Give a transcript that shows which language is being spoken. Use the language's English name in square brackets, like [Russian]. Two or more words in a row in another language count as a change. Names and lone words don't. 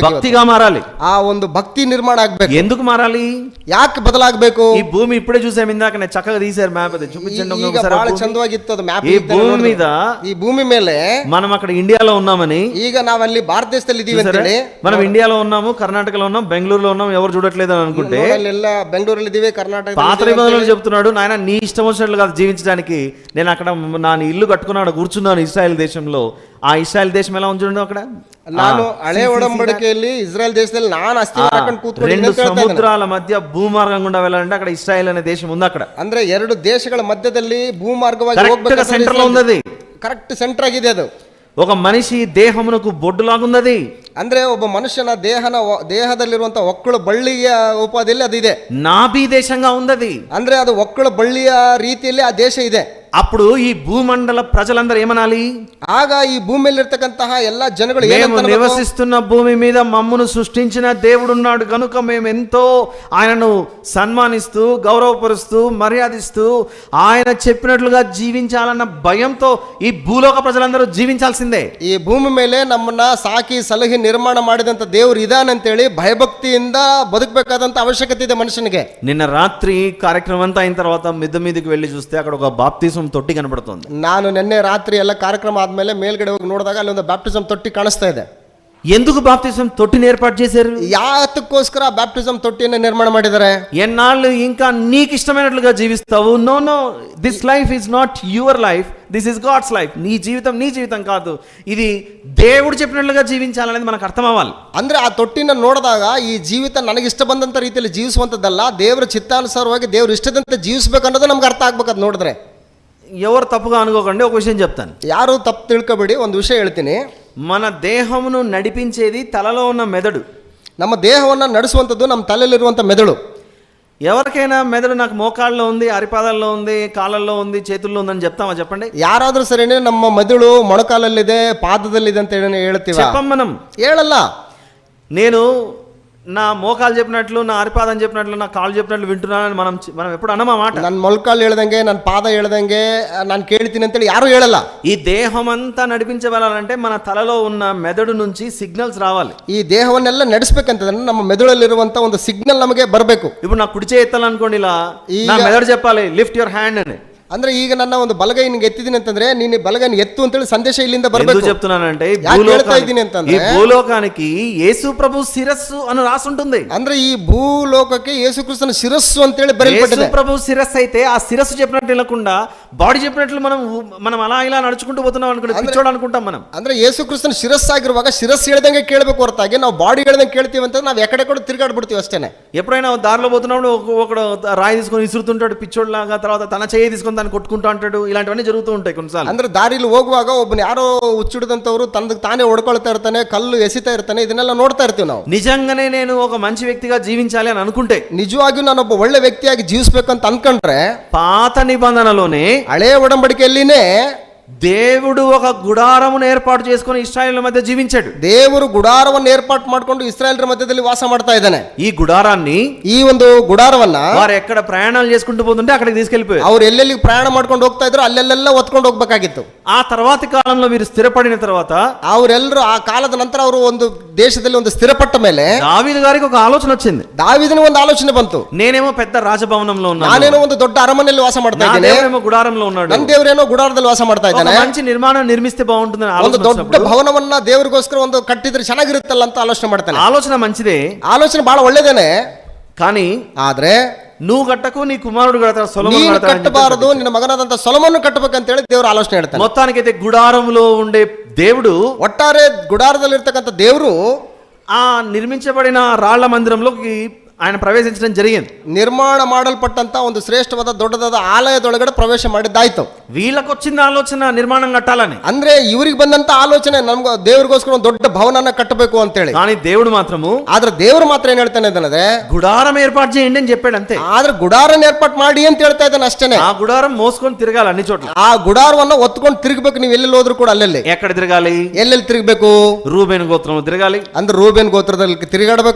[Telugu] భక్తిగా మారాలి. [Kannada] ಆ ಒಂದು ಭಕ್ತಿ ನಿರ್ಮಾಣ ಆಗ್ಬೇಕು. [Telugu] ఎందుకు మారాలి? [Kannada] ಯಾಕೆ ಬದಲಾಗಬೇಕು? [Telugu] ఈ భూమి ఇప్పుడే చూసాం, ఇందాక చక్కగా తీశారు మ్యాప్, అది చూపించండి. [Kannada] ಬಹಳ ಚಂದವಾಗಿತ್ತು ಅದು ಮ್ಯಾಪ್. [Telugu] ఈ భూమి మీద, [Kannada] ಈ ಭೂమి ಮೇಲೆ [Telugu] మనం అక్కడ ఇండియాలో ఉన్నామని, [Kannada] ಈಗ ನಾವಲ್ಲಿ ಭಾರತ ದೇಶದಲ್ಲಿ ಇದೀವಿ ಅಂತ ಹೇಳಿ, [Telugu] మనం ఇండియాలో ఉన్నాము, కర్ణాటకలో ఉన్నాం, బెంగళూరులో ఉన్నాం, ఎవరు చూడట్లేదు అని అనుకుంటే, [Kannada] ಎಲ್ಲ ಬೆಂಗಳೂರಲ್ಲಿ ಇದೀವಿ, [Telugu] కర్ణాటక. పాత నిబంధనలు చెప్తున్నాడు, నాయన నీ ఇష్టం వచ్చినట్లు కాదు జీవించడానికి, నేను అక్కడ నా ఇల్లు కట్టుకున్నాడు, కూర్చున్నాను ఇశ్రాయేల్ దేశంలో. ఆ ఇశ్రాయేల్ దేశం ఎలా ఉంచుండో అక్కడ, [Kannada] ನಾನು ಹಳೆ ಒಡಂಬಡಿಕೆಯಲ್ಲಿ ಇಸ್ರಾಯೇಲ್ ದೇಶದಲ್ಲಿ ನಾನು ಅಸ್ಥಿವಾರ ಹಾಕೊಂಡು ಕೂತ್ಕೊಂಡಿದ್ದೀನಿ [Telugu] రెండు [Kannada] ಅಂತ ಹೇಳ್ತಾ ಇದ್ದಾನೆ. [Telugu] సముద్రాల మధ్య భూమార్గం గుండా వెళ్ళాలంటే అక్కడ ఇశ్రాయేల్ అనే దేశం ఉంది. అక్కడ [Kannada] ಅಂದ್ರೆ ಎರಡು ದೇಶಗಳ ಮಧ್ಯದಲ್ಲಿ ಭೂಮಾರ್ಗವಾಗಿ [English] correct center [Telugu] లో ఉంది, [English] correct center [Kannada] ಆಗಿದೆ ಅದು. [Telugu] ఒక మనిషి దేహమునకు బొడ్డులాగున్నది. [Kannada] ಅಂದ್ರೆ ಒಬ್ಬ ಮನುಷ್ಯನ ದೇಹದಲ್ಲಿರುವಂತಹ ಒಕ್ಕಳು ಬಳ್ಳಿಯ ಉಪಾಧಿಯಲ್ಲಿ ಅದಿದೆ. [Telugu] నాభి దేశంగా ఉన్నది, [Kannada] ಅಂದ್ರೆ ಅದು ಒಕ್ಕಳು ಬಳ್ಳಿಯ ರೀತಿಯಲ್ಲಿ ಆ ದೇಶ ಇದೆ. [Telugu] అప్పుడు ఈ భూమండల ప్రజలందరూ ఏమనాలి? [Kannada] ಆಗ ఈ భూమిಯಲ್ಲಿರ್ತಕ್ಕಂತಹ ಎಲ್ಲ ಜನಗಳು [Telugu] మేము నివసిస్తున్న భూమి మీద మమ్మను సృష్టించిన దేవుడు ఉన్నాడు కనుక మేము ఎంతో ఆయనను సన్మానిస్తూ, గౌరవపరుస్తూ, మర్యాదిస్తూ, ఆయన చెప్పినట్లుగా జీవించాలన్న భయంతో ఈ భూలోక ప్రజలందరూ జీవించాల్సిందే. [Kannada] ಈ ಭೂಮಿ ಮೇಲೆ ನಮ್ಮನ್ನ ಸಾಕಿ ಸಲಹಿ ನಿರ್ಮಾಣ ಮಾಡಿದಂತ ದೇವರು ಇದಾನಂತೇಳಿ ಭಯಭಕ್ತಿಯಿಂದ ಬದುಕಬೇಕಾದಂತ ಅವಶ್ಯಕತೆ ಇದೆ ಮನುಷ್ಯನಿಗೆ. [Telugu] నిన్న రాత్రి కార్యక్రమం అంతా అయిన తర్వాత మిద్ద మీదకి వెళ్ళి చూస్తే అక్కడ ఒక బాప్తిజం ತೊಟ್ಟಿ కనబడుతుంది. [Kannada] ನಾನು ನಿನ್ನೆ ರಾತ್ರಿ ಎಲ್ಲ ಕಾರ್ಯಕ್ರಮ ಆದ್ಮೇಲೆ ಮೇಲ್ಗಡೆ ಹೋಗಿ ನೋಡಿದಾಗ ಅಲ್ಲಿ ಒಂದು ಬ್ಯಾಪ್ಟಿಸಮ್ ತೊಟ್ಟಿ ಕಾಣಿಸ್ತಾ ಇದೆ. [Telugu] ఎందుకు బాప్తిజం తొట్టిని ఏర్పాటు చేశారు? [Kannada] ಯಾತಕ್ಕೋಸ್ಕರ ಬ್ಯಾಪ್ಟಿಸಮ್ ತೊಟ್ಟಿಯನ್ನು ನಿರ್ಮಾಣ ಮಾಡಿದ್ದಾರೆ? [Telugu] ఎన్నాళ్ళు ఇంకా నీకు ఇష్టమైనట్లుగా జీవిస్తావు? [English] No no, this life is not your life, this is God's life. [Telugu] నీ జీవితం నీ జీవితం కాదు, ఇది దేవుడు చెప్పినట్లుగా జీవించాలనేది మనకు అర్థం అవ్వాలి. [Kannada] ಅಂದ್ರೆ ಆ ತೊಟ್ಟಿನ ನೋಡಿದಾಗ ಈ ಜೀವಿತ ನನಗೆ ಇಷ್ಟ ಬಂದಂತ ರೀತಿಯಲ್ಲಿ ಜೀವಿಸುವಂತದ್ದಲ್ಲ, ದೇವರ ಚಿತ್ತಾನುಸಾರವಾಗಿ ದೇವ್ರ ಇಷ್ಟದಂತೆ ಜೀವಿಸಬೇಕು ಅನ್ನೋದು ನಮ್ಗೆ ಅರ್ಥ ಆಗ್ಬೇಕು. ಅದು ನೋಡಿದ್ರೆ [Telugu] ఎవరు తప్పుగా అనుకోకండి, ఒక విషయం చెప్తాను. [Kannada] ಯಾರು ತಪ್ಪು ತಿಳ್ಕೊಬೇಡಿ, ಒಂದು ವಿಷಯ ಹೇಳ್ತೀನಿ. [Telugu] మన దేహమును నడిపించేది తలలో ఉన్న మెదడు. [Kannada] ನಮ್ಮ ದೇಹವನ್ನು ನಡೆಸುವಂಥದ್ದು ನಮ್ಮ ತಲೆಯಲ್ಲಿರುವಂಥ ಮೆದುಳು. [Telugu] ఎవరికైనా మెదడు నాకు మోకాళ్ళలో ఉంది, అరిపాదాల్లో ఉంది, కాళ్ళల్లో ఉంది, చేతుల్లో ఉందని చెప్తామా? చెప్పండి. [Kannada] ಯಾರಾದ್ರೂ ಸರಿನೇ ನಮ್ಮ ಮೆದುಳು ಮೊಣಕಾಲಲ್ಲಿದೆ, ಪಾದದಲ್ಲಿದೆ ಅಂತ ಹೇಳ್ತೀವಿ? [Telugu] చెప్పం మనం, [Kannada] ಹೇಳಲ್ಲ. [Telugu] నేను నా మోకాలు చెప్పినట్లు, నా అరిపాదం చెప్పినట్లు, నా కాళ్ళు చెప్పినట్లు వింటున్నానని మనం ఎప్పుడు అన్నమా మాట? [Kannada] ನನ್ನ ಮೊಳಕಾಲು ಹೇಳ್ದಂಗೆ, ನನ್ನ ಪಾದ ಹೇಳ್ದಂಗೆ ನಾನು ಕೇಳ್ತೀನಿ ಅಂತೇಳಿ ಯಾರು ಹೇಳಲ್ಲ. [Telugu] ఈ దేహం అంతా నడిపించబడాలంటే మన తలలో ఉన్న మెదడు నుంచి సిగ్నల్స్ రావాలి. [Kannada] ಈ ದೇಹವನ್ನೆಲ್ಲ ನಡೆಸಬೇಕಂತಂದ್ರೆ ನಮ್ಮ ಮೆದುಳಲ್ಲಿರುವಂತ ಒಂದು ಸಿಗ್ನಲ್ ನಮಗೆ ಬರಬೇಕು. [Telugu] ఇప్పుడు నా కుడి చేయి ఎత్తాలనుకోండి, ఇలా నా మెదడు చెప్పాలి [English] lift your hand [Telugu] అని. [Kannada] ಅಂದ್ರೆ ಈಗ ನನ್ನ ಒಂದು ಬಲಗೈ ನಿಂಗೆ ಎತ್ತಿದ್ದೀನಿ ಅಂತಂದ್ರೆ ನೀನು ಬಲಗೈನ ಎತ್ತು ಅಂತೇಳಿ ಸಂದೇಶ ಇಲ್ಲಿಂದ [Telugu] ఎందుకు [Kannada] ಬರಬೇಕು. [Telugu] చెప్తున్నానంటే ఈ [Kannada] ಯಾಕೆ ಹೇಳ್ತಾ [Telugu] భూలోకానికి- [Kannada] ఇದ್ದೀನಿ [Telugu] ఈ [Kannada] ಅಂತಂದ್ರೆ [Telugu] భూలోకానికి యేసు ప్రభు శిరస్సు అని రాసుంటుంది. [Kannada] ಅಂದ್ರೆ ఈ భూలోకಕ್ಕೆ ಯೇಸು ಕ್ರಿಸ್ತನ ಶಿರಸ್సు ಅಂತೇಳಿ [Telugu] యేసు [Kannada] ಬರೆಯಲ್ಪಟ್ಟಿದೆ. [Telugu] ప్రభు శిరస్సు అయితే ఆ శిరస్సు చెప్పినట్టు వినకుండా బాడీ చెప్పినట్లు మనం అలా ఇలా నడుచుకుంటూ పోతున్నాం అనుకుంటే పిచ్చోడు అనుకుంటాం మనం. [Kannada] ಅಂದ್ರೆ ಯೇಸು ಕ್ರಿಸ್ತನ ಶಿರಸ್ಸಾಗಿರುವಾಗ ಶಿರಸ್ಸು ಹೇಳ್ದಂಗೆ ಕೇಳಬೇಕು ಹೊರತಾಗಿ ನಾವು ಬಾಡಿ ಹೇಳ್ದಂಗೆ ಕೇಳ್ತೀವಿ ಅಂತ ನಾವು ಎಕಡೆ ತಿರುಗಾಡ್ಬಿಡ್ತೀವಿ ಅಷ್ಟೇನೆ. [Telugu] ఎప్పుడైనా దారిలో పోతున్నప్పుడు ఒకడు రాయి తీసుకొని ఇసురుతుంటాడు పిచ్చోడు లాగా, తర్వాత తన చేయి తీసుకొని దాన్ని కొట్టుకుంటూ అంటాడు. ఇలాంటివన్నీ జరుగుతూ ఉంటాయి కొన్నిసార్లు. [Kannada] ಅಂದ್ರೆ ದಾರಿಲಿ ಹೋಗುವಾಗ ಒಬ್ಬನ ಯಾರೋ ಹುಚ್ಚಿಡಿದಂತವ್ರು ತನಗೆ ತಾನೇ ಹೊಡ್ಕೊಳ್ತಾ ಇರ್ತಾನೆ, ಕಲ್ಲು ಎಸಿತಾ ಇರ್ತಾನೆ, ಇದನ್ನೆಲ್ಲ ನೋಡ್ತಾ ಇರ್ತೀವಿ ನಾವು. [Telugu] నిజంగానే నేను ఒక మంచి వ్యక్తిగా జీవించాలి అని అనుకుంటే, [Kannada] ನಿಜವಾಗಿಯೂ ನಾನೊಬ್ಬ ಒಳ್ಳೆ ವ್ಯಕ್ತಿಯಾಗಿ ಜೀವಿಸಬೇಕಂತ ಅನ್ಕೊಂಡ್ರೆ [Telugu] పాత నిబంధనలోనే [Kannada] ಹಳೆ ಒಡಂಬಡಿಕೆಯಲ್ಲಿನೇ [Telugu] దేవుడు ఒక గుడారమును ఏర్పాటు చేసుకొని ఇశ్రాయేలుల మధ్య జీవించాడు. [Kannada] ದೇವರು ಗುಡಾರವನ್ನು ಏರ್ಪಾటు ಮಾಡಿಕೊಂಡು ಇಸ್ರಾಯೇಲರ ಮಧ್ಯದಲ್ಲಿ ವಾಸ ಮಾಡ್ತಾ ಇದ್ದಾನೆ. [Telugu] ఈ గుడారాన్ని [Kannada] ಈ ಒಂದು ಗುಡಾರವನ್ನ [Telugu] వారు ఎక్కడ ప్రయాణాలు చేసుకుంటూ పోతుంటే అక్కడికి తీసుకెళ్లిపోయారు. [Kannada] ಅವ್ರು ಎಲ್ಲೆಲ್ಲಿ ಪ್ರಯಾಣ ಮಾಡ್ಕೊಂಡು ಹೋಗ್ತಾ ಇದ್ರು ಅಲ್ಲೆಲ್ಲ ಒತ್ಕೊಂಡು ಹೋಗ್ಬೇಕಾಗಿತ್ತು. [Telugu] ఆ తర్వాతి కాలంలో వీరు స్థిరపడిన తర్వాత [Kannada] ಅವರೆಲ್ಲರೂ ಆ ಕಾಲದ ನಂತರ ಅವರು ಒಂದು ದೇಶದಲ್ಲಿ ಒಂದು ಸ್ಥಿರಪಟ್ಟ ಮೇಲೆ [Telugu] దావీదు గారికి ఒక ఆలోచన వచ్చింది. [Kannada] ದಾವೀದನ ಒಂದು ಆಲೋಚನೆ ಬಂತು. [Telugu] నేనేమో పెద్ద రాజభవనంలో ఉన్నాను, [Kannada] ನಾನೇನೋ ಒಂದು ದೊಡ್ಡ ಅರಮನೆಯಲ್ಲಿ ವಾಸ ಮಾಡ್ತಾ [Telugu] నా [Kannada] ಇದ್ದೇನೆ, [Telugu] దేవుడేమో గుడారంలో ఉన్నాడు, [Kannada] ನನ್ನ ದೇವರೇನೋ ಗುಡಾರದಲ್ಲಿ ವಾಸ ಮಾಡ್ತಾ [Telugu] ఒక [Kannada] ಇದ್ದಾನೆ. [Telugu] మంచి నిర్మాణం నిర్మిస్తే బాగుంటుందని [Kannada] ಒಂದು [Telugu] ఆలోచన [Kannada] ದೊಡ್ಡ [Telugu] వచ్చినప్పుడు, [Kannada] ಭವನವನ್ನ ದೇವರಿಗೋಸ್ಕರ ಒಂದು ಕಟ್ಟಿದ್ರೆ ಚೆನ್ನಾಗಿರುತ್ತಲ್ಲ ಅಂತ ಆಲೋಚನೆ ಮಾಡ್ತಾನೆ. [Telugu] ఆలోచన మంచిదే, [Kannada] ಆಲೋಚನೆ ಬಹಳ ಒಳ್ಳೇದೇನೆ. [Telugu] కానీ [Kannada] ಆದ್ರೆ [Telugu] నువ్వు కట్టకు నీ కుమారుడు కడతాడు, సొలొమోను [Kannada] ನೀನು [Telugu] కడతాడు అని [Kannada] ಕಟ್ಟಬಾರದು, [Telugu] చెప్పాడు. [Kannada] ನಿನ್ನ ಮಗನಾದಂತ ಸೊಲೊಮೋನನ್ನು ಕಟ್ಟಬೇಕಂತ ಹೇಳಿ ದೇವರು ಆಲೋಚನೆ ಹೇಳ್ತಾನೆ. [Telugu] మొత్తానికైతే గుడారంలో ఉండే దేవుడు [Kannada] ಒಟ್ಟಾರೆ ಗುಡಾರದಲ್ಲಿ ಇರ್ತಕ್ಕಂಥ ದೇವರು [Telugu] ఆ నిర్మించబడిన రాళ్ల మందిరంలోకి ఆయన ప్రవేశించడం జరిగింది. [Kannada] ನಿರ್ಮಾಣ ಮಾಡಲ್ಪಟ್ಟಂತ ಒಂದು ಶ್ರೇಷ್ಠವಾದ ದೊಡ್ಡದಾದ ಆಲಯದೊಳಗಡೆ ಪ್ರವೇಶ ಮಾಡಿದ್ದಾಯ್ತು. [Telugu] వీళ్ళకి వచ్చిన ఆలోచన నిర్మాణం కట్టాలని, [Kannada] ಅಂದ್ರೆ ಇವ್ರಿಗೆ ಬಂದಂತ ಆಲೋಚನೆ ನಮ್ಗೆ ದೇವ್ರಿಗೋಸ್ಕರ ಒಂದು ದೊಡ್ಡ ಭವನನ ಕಟ್ಟಬೇಕು ಅಂತೇಳಿ. [Telugu] కానీ దేవుడు మాత్రము [Kannada] ಆದ್ರೆ ದೇವ್ರು ಮಾತ್ರ ಏನ್ ಹೇಳ್ತಾನೆ ಅಂತಂದ್ರೆ [Telugu] గుడారం ఏర్పాటు చేయండి అని చెప్పాడు అంతే. [Kannada] ಆದ್ರೆ ಗುಡಾರನ ಏರ್ಪಾಟ್ ಮಾಡಿ ಅಂತ ಹೇಳ್ತಾ ಇದ್ದಾನೆ ಅಷ್ಟೇನೆ. [Telugu] ఆ గుడారం మోసుకొని తిరగాలి అన్ని చోట్ల. [Kannada] ಆ ಗುಡಾರವನ್ನ ಒತ್ಕೊಂಡು ತಿರುಗಬೇಕು. ನೀವು ಎಲ್ಲೆಲ್ಲಿ ಹೋದ್ರು ಕೂಡ ಅಲ್ಲೆಲ್ಲಿ [Telugu] ఎక్కడ తిరగాలి? [Kannada] ಎಲ್ಲೆಲ್ಲಿ ತಿರುಗಬೇಕು? [Telugu] రూబేను గోత్రంలో తిరగాలి, [Kannada] ಅಂದ್ರೆ ರೂಬೇನ್ ಗೋತ್ರದಲ್ಲಿ ತಿರುಗಾಡಬೇಕು,